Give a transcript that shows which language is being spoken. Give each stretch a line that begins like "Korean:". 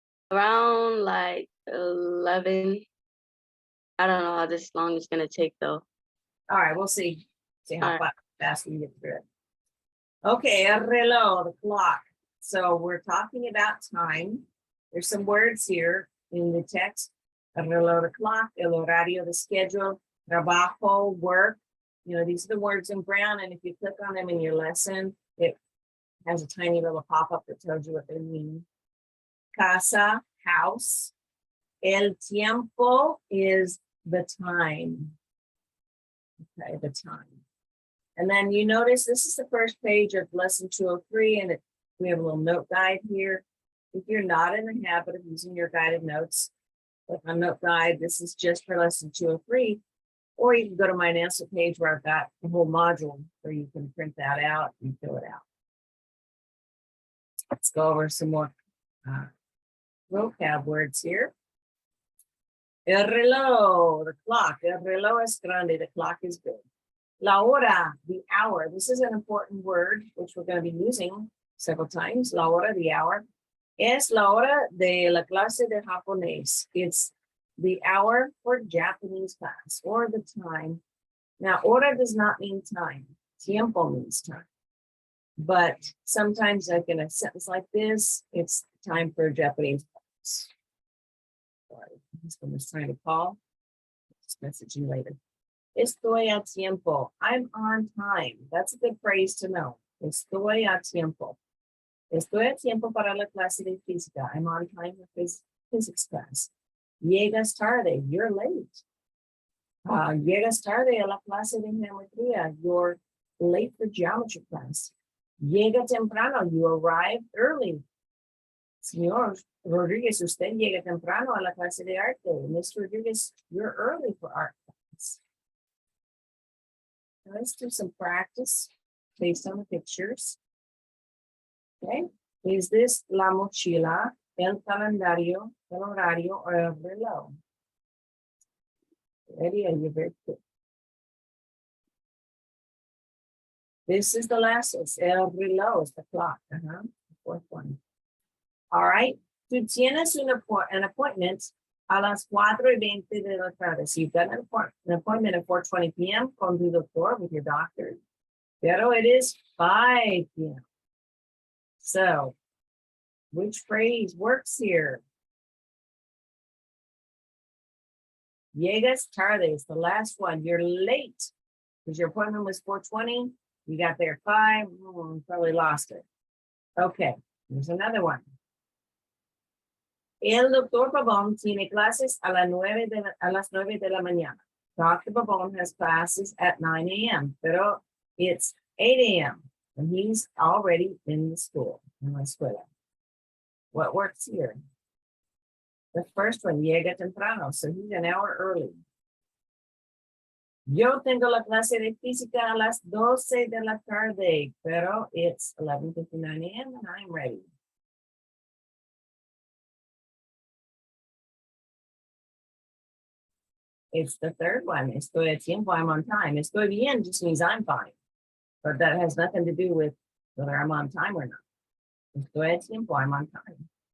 English: Around like 11. I don't know how this long it's gonna take though. All right, we'll see. See how All right. fast we can get through it. Okay, el reloj, the clock. So we're talking about time. There's some words here in the text. El reloj, the clock, el horario, the schedule, trabajo, work. You know, these are the words in brown, and if you click on them in your lesson, it has a tiny little pop-up that tells you what they mean. Casa, house. El tiempo is the time. Okay, the time. And then you notice this is the first page of lesson 203, and we have a little note guide here. If you're not in the habit of using your guided notes, like my note guide, this is just for lesson 203, or you can go to my answer page where I've got the whole module where you can print that out and fill it out. Let's go over some more vocab words here. El reloj, the clock.
Spanish: El reloj es grande,
English: the clock is big. La hora, the hour. This is an important word, which we're going to be using several times. La hora, the hour.
Spanish: Es la hora de la clase de japonés.
English: It's the hour for Japanese class, or the time. Now, hora does not mean time. Tiempo means time. But sometimes, like in a sentence like this, it's time for Japanese class. Sorry, my husband was trying to call. Just message you later.
Spanish: Estoy a tiempo.
English: I'm on time. That's a good phrase to know.
Spanish: Estoy a tiempo. Estoy a tiempo para la clase de física.
English: I'm on time for physics class.
Spanish: Llegas tarde.
English: You're late.
Spanish: Llegas tarde a la clase de geometría.
English: You're late for geometry class.
Spanish: Llega temprano.
English: You arrive early.
Spanish: Señor Rodriguez, usted llega temprano a la clase de arte.
English: Mr. Rodriguez, you're early for art class. Let's do some practice based on the pictures. Okay, is this la mochila, el calendario, el horario, or el reloj? Ready? Are you very quick? This is the last one. El reloj is the clock. The fourth one. All right.
Spanish: Tú tienes
English: an appointment
Spanish: a las 4:20 de la tarde.
English: So you've got an appointment at 4:20 p.m.
Spanish: con tu doctor,
English: with your doctor. Pero it is 5 p.m. So Which phrase works here? Llegas tarde is the last one. You're late because your appointment was 4:20. You got there 5. Probably lost it. Okay, here's another one.
Spanish: El doctor Pabon tiene clases a las 9 de la mañana.
English: Dr. Pabon has classes at 9 a.m., pero it's 8 a.m. and he's already in the school, in la escuela. What works here? The first one, llega temprano, so he's an hour early.
Spanish: Yo tengo la clase de física a las 12 de la tarde, pero
English: it's 11:59 a.m. and I'm ready. It's the third one.
Spanish: Estoy a tiempo,
English: I'm on time. Estoy bien just means I'm fine. But that has nothing to do with whether I'm on time or not.
Spanish: Estoy a tiempo,
English: I'm on time.